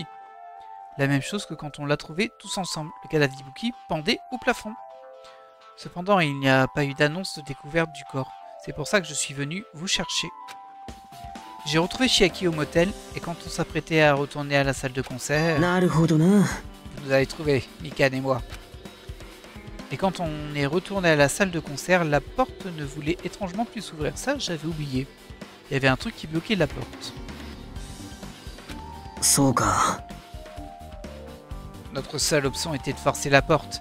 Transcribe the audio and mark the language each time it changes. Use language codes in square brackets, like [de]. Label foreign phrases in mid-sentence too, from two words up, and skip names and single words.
[fr] La même chose que quand on l'a trouvé tous ensemble. Le cadavre d'Ibuki pendait au plafond. Cependant, il n'y a pas eu d'annonce de découverte du corps. C'est pour ça que je suis venu vous chercher. J'ai retrouvé Chiaki au motel, et quand on s'apprêtait à retourner à la salle de concert... [ja] なるほどな。 [fr] Vous nous avez trouvés, Mikan et moi. Et quand on est retourné à la salle de concert, la porte ne voulait étrangement plus s'ouvrir. Ça, j'avais oublié. Il y avait un truc qui bloquait la porte. [ja] そうか。 [fr] Notre seule option était de forcer la porte.